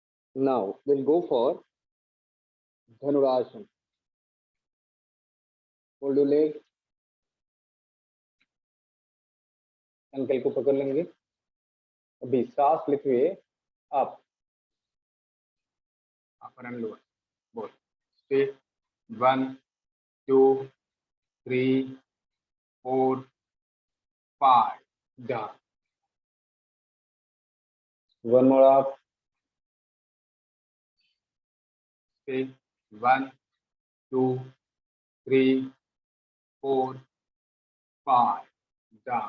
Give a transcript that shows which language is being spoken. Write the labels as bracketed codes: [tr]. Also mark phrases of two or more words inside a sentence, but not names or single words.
[en] Now we'll go for Dhanurasana. Hold your leg, [hi] अंकल को पकड़ लेंगे. अभी सांस लेते हुए अप, [en] upper and lower. [hi] बोल. [en] स्टे. 1 2 3 4 5 down. One more up. Stay. 1 2 3 4 5 down.